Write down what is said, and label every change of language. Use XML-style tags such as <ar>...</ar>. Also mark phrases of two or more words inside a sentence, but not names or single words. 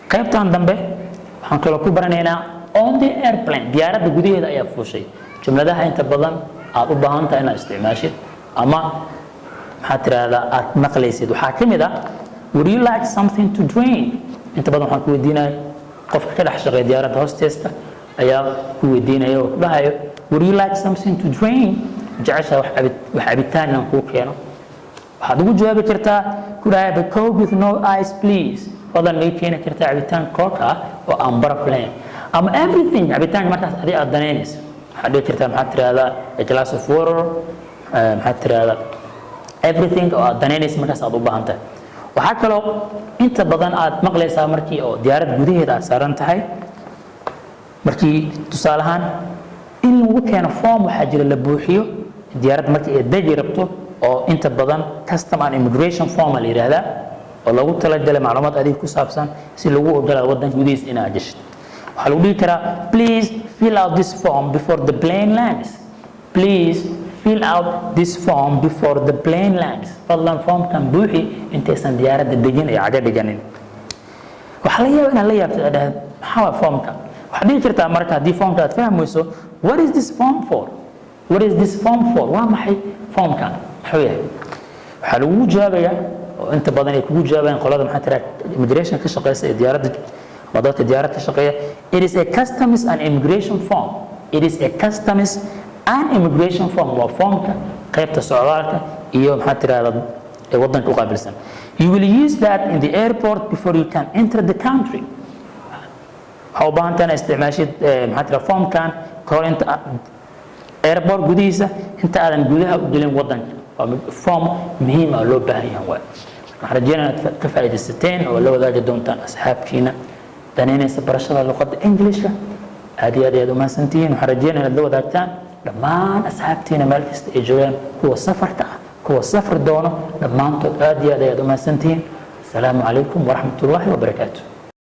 <so>qaybtan dambe waxaan kaloo ku baranaynaa</so> <en>on the airplane</en> <so>diyaaradda gudaheeda ayaa fuushay jumladaha inta badan aad u baahan tahay inaad isticmaashid ama maxaad tiraahdaa aad maqlaysid waxaa ka mid ah would</so> <en>you like something to drink</en> <so>inta badan waxaan ku weydiinaya qofka ka dhex shaqeeya diyaaradda hostesska ayaa ku weydiinaya oo ku dhahayo</so> <en>would you like something to drink</en> <so>jecesha wax cabitaan inaan kuu keeno waxaad ugu jawaabi kartaa ku dhahay</so> <en>a coke with no ice please</en> <so>fadlan may keeni kartaa cabitaan coke ah oo aan baraf lahayn ama everything cabitaanka markaas adiga aad danaynaysa waxaad dhihi kartaa maxaad tiraahdaa</so> <en>a glass of water</en> <so>maxaad tiraahdaa everything oo aad danaynaysa markaas aad u baahan tahay waxaa kaloo inta badan aad maqlaysaa markii oo diyaarad gudaheeda aad saaran tahay markii tusaale ahaan in lagu keeno form waxaa jira la buuxiyo diyaarad markii ay degi rabto oo inta badan</so> <en>custom and immigration form</en> <so>la yiraahdaa oo lagu talagalay macluumaad adiga ku saabsan si lagu ogolaado wadanka gudihiisa inaad gashid waxaa lagu dhihi karaa</so> <en>please fill out this form before the plane lands please fill out this form before the plane lands</en> <so>fadlan formkan buuxi intaysan diyaaradda degin iyo caga dhiganin waxaa laga yaabaa inaad la yaabto aad dhahdo maxaa waa formkan waxaad dhihi kartaa marka haddii formka aad fahmayso</so> <en>what is this form for what is this form for</en> <so>waa maxay formkan muxuu yahay waxaa lagugu jawaabayaa oo inta badan ay kugu jawaabayaan qolada maxaa tiraa immigration ka shaqeysa ee diyaaradda ama dadka diyaaradda ka shaqeeya</so> <en>it is a customs and immigration form it is a customs and immigration form</en> <so>waa formka qaybta socdaalka iyo maxaa tirahdaa ee wadanka u qaabilsan</so> <en>you will use that in the airport before you can enter the country</en> <so>waxaa u baahan tahay isticmaashid maxaa tiraa formkan kahor inta airport gudihiisa inta aadan gudaha u gelin wadanka waa form muhiim ah loo baahan yahay waxaan rajeynayaa inaad ka faa'iidaysateen oo la wadaagi doontaan asxaabkiina danaynaysa barashada luqadda Englishka aad iyo aad u mahadsantihiin waxaan rajeynayaa inaad la wadaagtaan dhammaan asxaabtiina meel kasta ay joogaan kuwa safarka ah kuwa safar doono dhammaantood aad iyo aad u mahadsantihiin</so> <ar>السلام عليكم ورحمة الله وبركاته</ar>